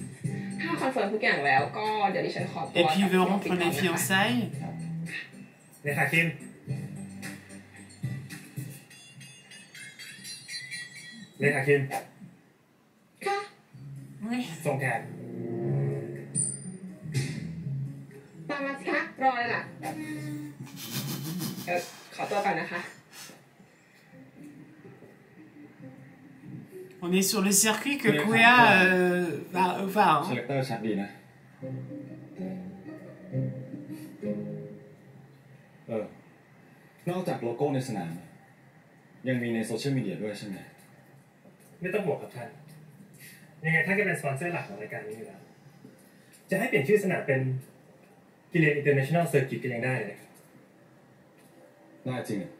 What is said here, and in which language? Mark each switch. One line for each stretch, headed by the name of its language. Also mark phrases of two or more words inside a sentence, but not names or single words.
French: Et puis il veut rompre les fiançailles. Oui.
Thai: ส่งแทนตามมาสิคะรอเลยล่ะขอตัวก่อนนะคะ
French: On est sur le circuit que Kuea va.
Thai: คาแรคเตอร์ชัดดีนะนอกจากโลโก้ในสนามยังมีในโซเชียลมีเดียด้วยใช่ไหมไม่ต้องห่วงครับท่านยังไงท่านก็เป็นสปอนเซอร์หลักของรายการนี้อยู่แล้วจะให้เปลี่ยนชื่อสนามเป็นกิเลนอินเตอร์เนชั่นแนลเซอร์กิตก็ยังได้เลยน่าจริง